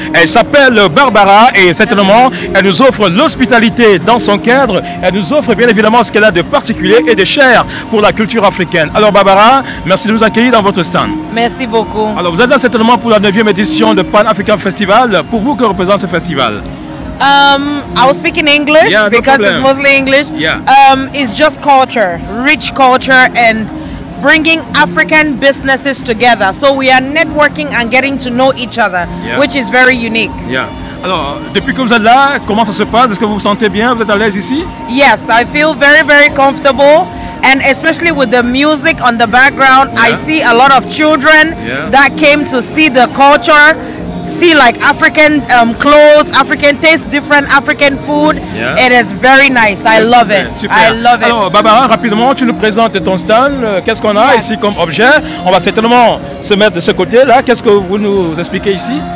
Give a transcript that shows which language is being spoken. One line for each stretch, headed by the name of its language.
French: Elle s'appelle Barbara et certainement elle nous offre l'hospitalité dans son cadre. Elle nous offre bien évidemment ce qu'elle a de particulier et de cher pour la culture africaine. Alors Barbara, merci de nous accueillir dans votre stand. Merci beaucoup. Alors vous êtes là certainement pour la 9e édition de Pan African Festival. Pour vous, que représente ce festival?
English: I will speak in English because it's mostly English. It's just culture, rich culture, and bringing African businesses together. So we are networking and getting to know each other, which is very unique.
French: Alors, depuis que vous êtes là, comment ça se passe? Est-ce que vous vous sentez bien? Vous êtes à l'aise ici?
English: Yes, I feel very, very comfortable. And especially with the music on the background, I see a lot of children that came to see the culture. See like African clothes, African taste, different African food. It is very nice. I love it.
French: Super.
English: I love it.
French: Alors Barbara, rapidement, tu nous présentes ton stand. Qu'est-ce qu'on a ici comme objet? On va certainement se mettre de ce côté-là. Qu'est-ce que vous nous expliquez ici?